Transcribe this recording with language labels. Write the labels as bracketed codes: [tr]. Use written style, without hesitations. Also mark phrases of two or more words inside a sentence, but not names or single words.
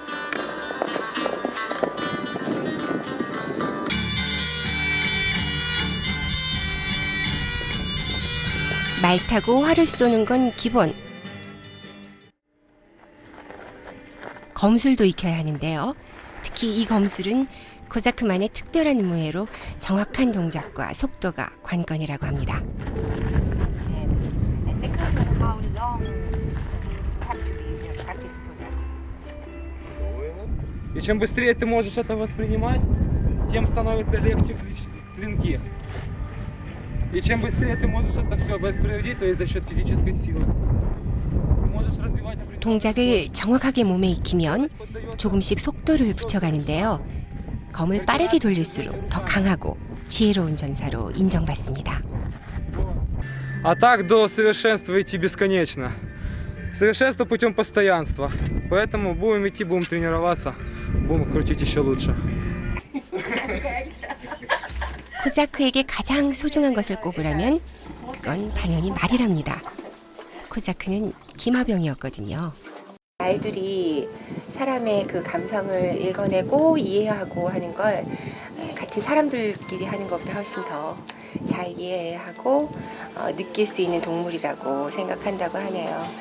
[ko] 말 타고 활을 쏘는 건 기본. 검술도 익혀야 하는데요. 특히 이 검술은 코사크만의 특별한 무예로 정확한 동작과 속도가 관건이라고 합니다. [ru] И чем быстрее ты можешь это воспринимать, тем становится легче клинки. И чем быстрее ты можешь это все воспроизводить, то есть за счет физической силы. [ko] 동작을 정확하게 몸에 익히면 조금씩 속도를 붙여가는데요. 검을 빠르게 돌릴수록 더 강하고 지혜로운 전사로 인정받습니다. [ru] А так до совершенства идти бесконечно. Совершенство путем постоянства. Поэтому будем идти, будем тренироваться, будем крутить еще лучше. [ko] 코사크에게 가장 소중한 것을 꼽으라면 그건 당연히 말이랍니다. 코사크는 기마병이었거든요. 말들이 사람의 그 감성을 읽어내고 이해하고 하는 걸 같이 사람들끼리 하는 것보다 훨씬 더 잘 이해하고 느낄 수 있는 동물이라고 생각한다고 하네요.